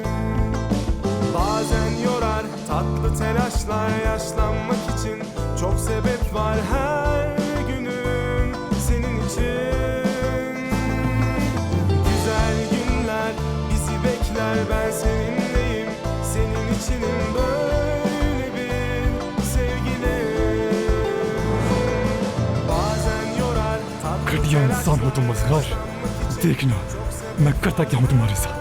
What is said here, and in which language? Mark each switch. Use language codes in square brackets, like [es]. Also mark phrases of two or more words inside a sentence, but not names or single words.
[tr] Bazen yorar tatlı telaşlar, yaşlanmak için çok sebep var her günüm senin için. Güzel günler bizi bekler, ben seninleyim, senin içinim böyle bil sevgilim. Bazen yorar tatlı [hi] घटिया इंसान हो तुम असगर। देखना मैं करता क्या हूँ तुम्हारे साथ।